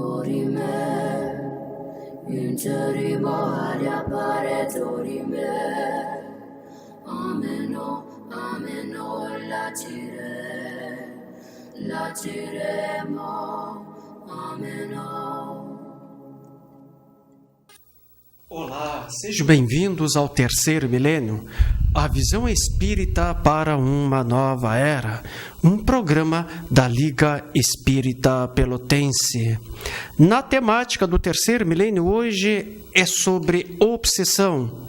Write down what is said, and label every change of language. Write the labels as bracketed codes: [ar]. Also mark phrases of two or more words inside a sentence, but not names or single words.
[pt] dorime, interimo ad appare dorime, ameno, latiremo, ameno. Olá, sejam bem-vindos ao Terceiro Milênio, a visão espírita para uma nova era, um programa da Liga Espírita Pelotense. Na temática do Terceiro Milênio hoje é sobre obsessão.